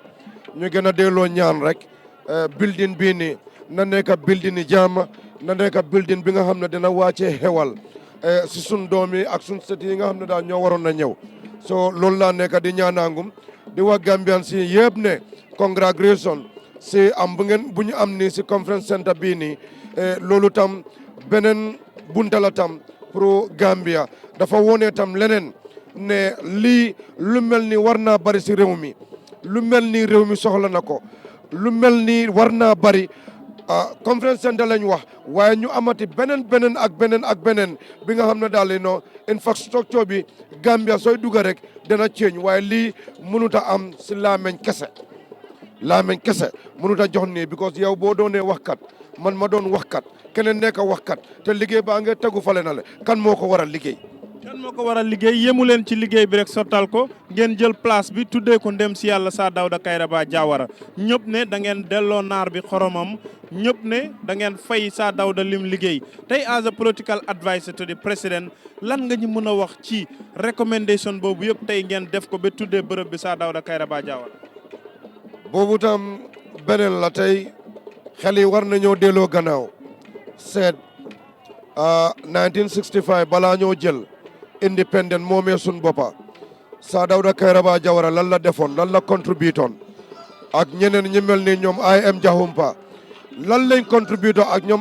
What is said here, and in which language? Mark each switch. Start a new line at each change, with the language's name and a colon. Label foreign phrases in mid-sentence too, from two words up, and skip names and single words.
Wolof: ñu gën a delloo ñaan rek building bii nii na nekk building ni jàmm na nekk building bi nga xam ne dina wàccee xewal si sun doom yi ak sun sët yi nga xam ne daal ñoo waroon na ñëw so loolu laa nekk di ñaanaangum di wax Gambian si yëpp ne congratulation si am bu ñu am nii si
English: conference center
Wolof: bii nii loolu tam beneen bunta la tam pour Gambia dafa wone tam leneen ne lii lu mel ni war naa bari si réew mi lu mel ni réew mi soxla na ko lu mel ni war naa bari
English: conference center
Wolof: lañ wax waaye ñu amati beneen bi nga xam ne daal di no infrastructure bi Gambia sooy dugga rek dana ceeñ waaye lii mënut a am si laameñ kese mënut a jox nii because yow boo doonee waxkat man ma doon waxkat keneen nekk waxkat te liggéey baa nga tegu fale na le kan moo ko war a liggéey. kan lan moo ko war a liggéey yemu leen ci liggéey bi rek sottal ko ngeen jël place bi tuddee ko ndem si yàlla Sir DAWDA KAIRABA JAWARA ñëpp ne da ngeen delloo naar bi xoromam ñëpp ne da ngeen fay Sir DAWDA lim liggéey tey
English: as a political advisor to the president
Wolof: lan nga ñu mën a wax ci recommendation boobu yëpp tey ngeen def ko ba tuddee bërëb bi Sir DAWDA KAIRABA JAWARA. boobu tam beneen la tey xel yi war nañoo delloo gannaaw seet 1965 balaa ñoo jël independent moomee sun boppa Sir DAWDA KAIRABA JAWARA lan la defoon lan la contributoon ak ñeneen ñi mel ni ñoom IM Jahumpa lan lañ contributo ak ñoom